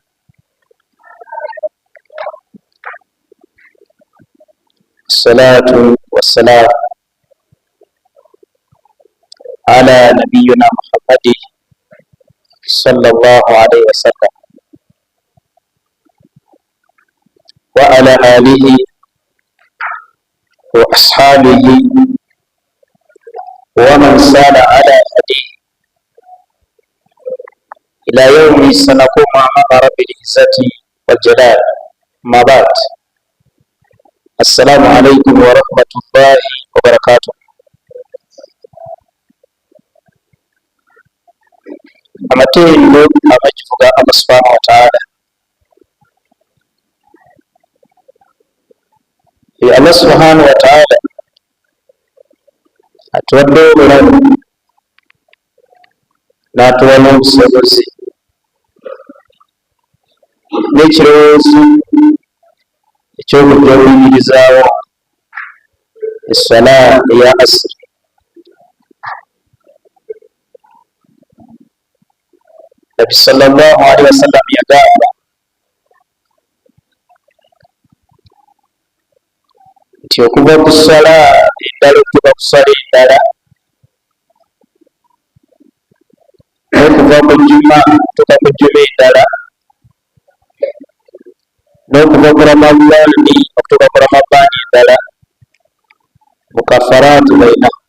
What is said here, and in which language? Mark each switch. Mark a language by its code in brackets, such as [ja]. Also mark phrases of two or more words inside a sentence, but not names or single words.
[ar] الصلاة والسلام على نبينا محمد صلى الله عليه وسلم وعلى آله وأصحابه ومن سار على هديه إلى يوم سنقوم أمام رب العزة والجلال. ما بعد، السلام عليكم ورحمة الله وبركاته. [lg] amatendo abakivuga [ar] الله سبحانه وتعالى. الله سبحانه وتعالى [lg] atuwadde obulamu n'atuwa n'obusobozi n'ekirowoozo ekyokujja okuyimirizaawo essala eya asiri. Nabi [ar] صلى الله عليه وسلم [lg] yagamba nti okuva ku ssala endala okuva ku ssala endala, n'okuva ku jjuma tuka ku jjuma endala, n'okuva ku ramadaani okutuuka ku ramadaani endala, [ar] مكفرات بين.